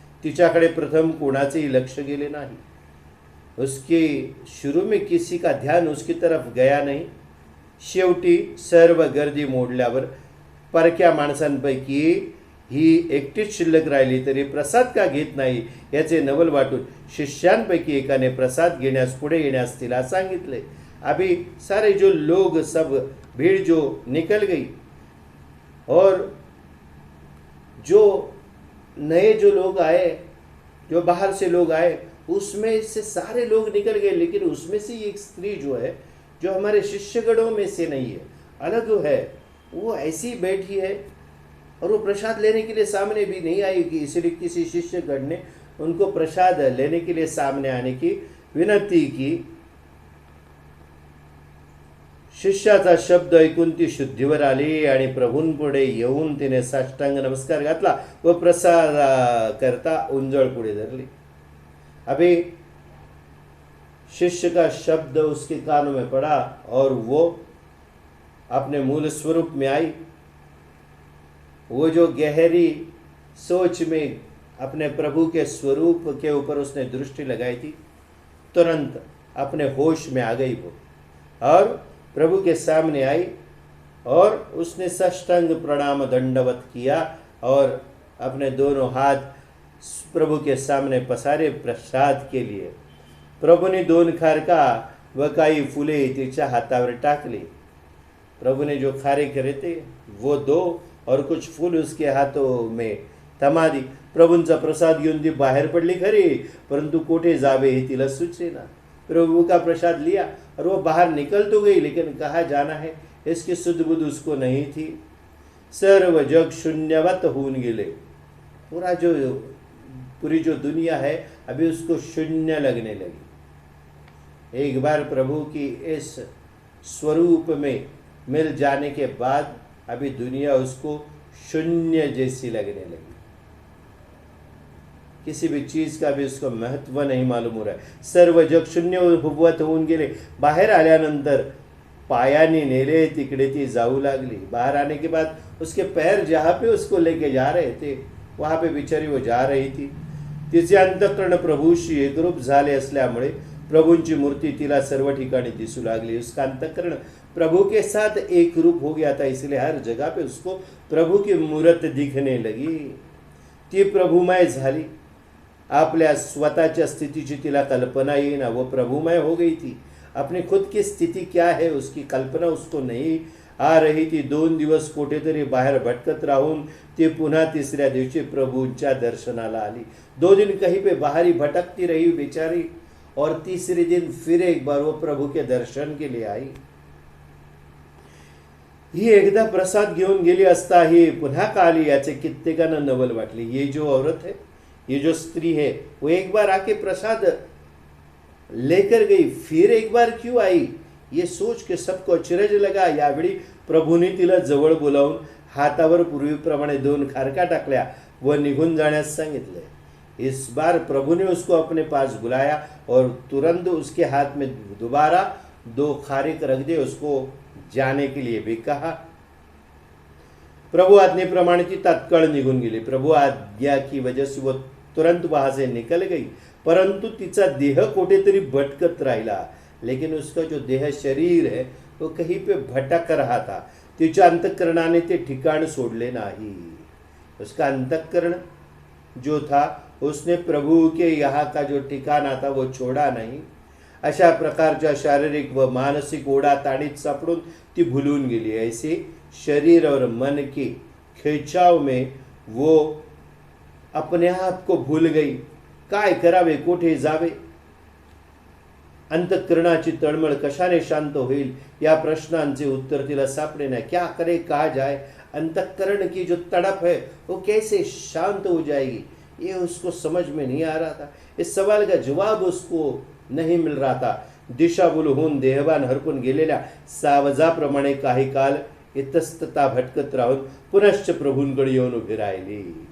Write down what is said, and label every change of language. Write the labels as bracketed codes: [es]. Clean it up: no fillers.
[mr] तिच्याकडे प्रथम कोणाचेही लक्ष गेले नाही, [hi] उसके शुरू में किसी का ध्यान उसकी तरफ गया नहीं। [mr] शेवटी सर्व गर्दी मोडल्यावर परक्या माणसांपैकी ही एकटीच शिल्लक राहिली तरी प्रसाद का घेत नाही याचे नवल वाटून शिष्यांपैकी एकाने प्रसाद घेण्यास पुढे येण्यास तिला सांगितले. [hi] अभी सारे जो लोग सब भीड़ जो निकल गई और जो नए जो लोग आए, जो बाहर से लोग आए, उसमें से सारे लोग निकल गए, लेकिन उसमें से एक स्त्री जो है, जो हमारे शिष्यगणों में से नहीं है, अलग है, वो ऐसी बैठी है और वो प्रसाद लेने के लिए सामने भी नहीं आई कि इसलिए किसी शिष्यगण ने उनको प्रसाद लेने के लिए सामने आने की विनंती की. [mr] शिष्याचा शब्द ऐकून ती शुद्धीवर आली आणि प्रभूंपुढे येऊन तिने साष्टांग नमस्कार घातला व प्रसाद करता उंजळ पुढे धरली. [hi] अभी शिष्य का शब्द उसके कानों में पड़ा और वो अपने मूल स्वरूप में आई. वो जो गहरी सोच में अपने प्रभु के स्वरूप के ऊपर उसने दृष्टि लगाई थी, तुरंत अपने होश में आ गई वो और प्रभु के सामने आई और उसने साष्टांग प्रणाम दंडवत किया और अपने दोनों हाथ प्रभु के सामने पसारे प्रसाद के लिए. [mr] प्रभूने 2 खारका व काही फुले तिच्या हातावर टाकली. [hi] प्रभु ने जो खारे करे थे वो 2 और कुछ फूल उसके हाथों में थमा दी. [mr] प्रभूंचा प्रसाद घेऊन ती बाहेर पडली खरी, परंतु कोठे जावे हे तिला सुचेना. [hi] प्रभु का प्रसाद लिया और वो बाहर निकल तो गई, लेकिन कहाँ जाना है इसकी सुध बुध उसको नहीं थी. [mr] सर्व जग शून्यवत होऊन गेले. [hi] पूरी जो दुनिया है अभी उसको शून्य लगने लगी. एक बार प्रभु की इस स्वरूप में मिल जाने के बाद अभी दुनिया उसको शून्य जैसी लगने लगी. किसी भी चीज का भी उसको महत्व नहीं मालूम हो रहा है. [mr] सर्व जग शून्य होऊन गेले. बाहेर आल्यानंतर पायाने नेले तिकडे ती जाऊ लागली. [hi] बाहर आने के बाद उसके पैर जहाँ पे उसको लेके जा रहे थे वहाँ पे बिचारी वो जा रही थी. [mr] तिचे अंतःकरण प्रभूशी एकरूप झाले असल्यामुळे प्रभूंची मूर्ति तिला सर्व ठिकाणी दिसू लागली. [hi] उसका अंतःकरण प्रभु के साथ एक रूप हो गया था, इसलिए हर जगह पे उसको प्रभु की मूर्त दिखने लगी. [mr] ती प्रभुमय झाली. आपल्या स्वतःच्या स्थितीची तिला कल्पना येईना. [hi] वो प्रभुमय हो गई थी. अपनी खुद की स्थिति क्या है उसकी कल्पना उसको नहीं आ रही थी. [mr] 2 दिवस कुठेतरी बाहेर भटकत राहून ती पुन्हा तिसऱ्या दिवशी प्रभूंच्या दर्शनाला आली. [hi] 2 दिन कहीं पे बाहर ही भटकती रही बेचारी और तीसरे दिन फिर एक बार वो प्रभु के दर्शन के लिए आई. [mr] ही एकदा प्रसाद घेऊन गेली असता ही पुन्हा का आली याचे कित्येकांना नवल वाटले. [hi] ये जो औरत है, ये जो स्त्री है, वो एक बार आके प्रसाद लेकर गई, फिर एक बार क्यों आई, ये सोच के सबको अचरज लगा. [mr] यावेळी प्रभूने तिला जवळ बोलावून हातावर पूर्वीप्रमाणे 2 खारका टाकल्या व निघून जाण्यास सांगितले. [hi] इस बार प्रभु ने उसको अपने पास बुलाया और तुरंत उसके हाथ में दोबारा 2 खारिक रख दे, उसको जाने के लिए भी कहा. [mr] प्रभु आज्ञेप्रमाणे ती तत्काळ निघून गेली. [hi] प्रभु आज्ञा की वजह से वो तुरंत वहां से निकल गई, [mr] परंतु तिचा देह कोठेतरी भटकत राहिला. [hi] लेकिन उसका जो देह शरीर है वो कहीं पे भटक रहा था. [mr] तिच्या अंतःकरणाने ते ठिकाण सोडले नाही. [hi] उसका अंतःकरण जो था उसने प्रभु के यहाँ का जो ठिकाना था वो छोड़ा नहीं. [mr] अशा प्रकारच्या शारीरिक व मानसिक ओढाताणीत सापडून ती भुलून गेली. [hi] ऐसे शरीर और मन की खिंचाव में वो अपने आप को भूल गई. [mr] काय करावे, कोठे जावे, अंतःकरणाची तळमळ कशाने शांत होईल या प्रश्नांचे उत्तर तिला सापडे नाही. [hi] क्या करे, कहा जाए, अंतःकरण की जो तड़प है वो कैसे शांत हो जाएगी, ये उसको समझ में नहीं आ रहा था. इस सवाल का जवाब उसको नहीं मिल रहा था. [mr] दिशाभूल होऊन देहभान हरपून गेलेल्या सावजाप्रमाणे काही काल इतस्तता भटकत राहून पुनश्च प्रभूंकडे येऊन उभी राहिली.